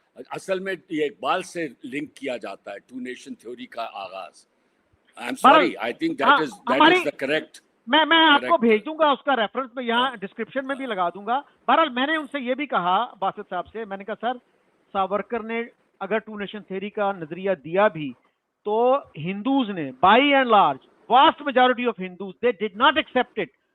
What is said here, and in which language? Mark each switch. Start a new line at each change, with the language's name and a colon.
Urdu: اصل میں یہ اقبال سے لنک کیا جاتا ہے ٹو نیشن تھیوری کا آغاز.
English: I am sorry, I think that is the correct.
Urdu: میں آپ کو بھیج دوں گا اس کا ریفرنس، میں یہاں ڈسکرپشن میں بھی لگا دوں گا. بہرحال میں نے ان سے یہ بھی کہا باسط صاحب سے، میں نے کہا سر ساورکر نے اگر ٹو نیشن تھیوری کا نظریہ دیا بھی تو ہندوز نے
English: By and large vast majority of Hindus they did not accept it.